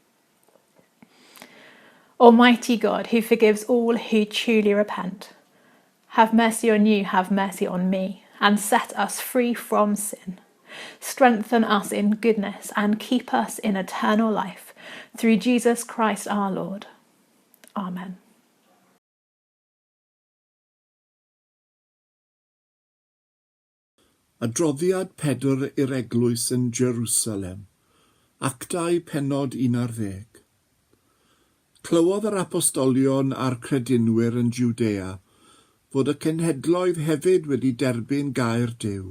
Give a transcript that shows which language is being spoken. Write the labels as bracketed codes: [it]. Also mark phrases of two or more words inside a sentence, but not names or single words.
[en] Almighty God, who forgives all who truly repent, have mercy on you, have mercy on me, and set us free from sin. Strengthen us in goodness and keep us in eternal life, through Jesus Christ our Lord. Amen. [cy] Adroddiad 4 i'r eglwys yn Jerusalem. Actau pennod 11. Clywodd yr apostolion a'r credinwyr yn Jwdea fod y cenhedloedd hefyd wedi derbyn gair Duw.